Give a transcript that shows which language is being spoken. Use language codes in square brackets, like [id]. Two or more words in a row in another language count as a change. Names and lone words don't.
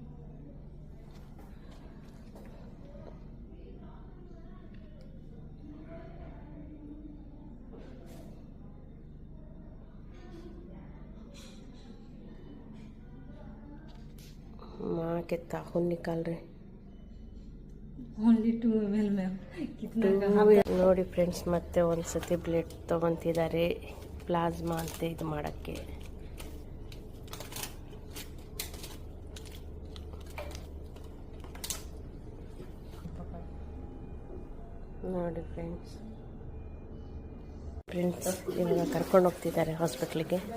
[hi] माँ के ताखुन निकाल रहे. [en] only 2 ml ma'am. कितना [kn] ನೋಡಿ ಫ್ರೆಂಡ್ಸ್, ಮತ್ತೆ ಒಂದ್ಸತಿ ಬ್ಲಡ್ ತಗೊಂತಿದ್ದಾರೆ ಪ್ಲಾಸ್ಮಾ ಅಂತ ಇದು ಮಾಡೋಕ್ಕೆ. ನೋಡಿ ಫ್ರೆಂಡ್ಸ್, ಇವಾಗ ಕರ್ಕೊಂಡು ಹೋಗ್ತಿದ್ದಾರೆ ಹಾಸ್ಪಿಟ್ಲಿಗೆ.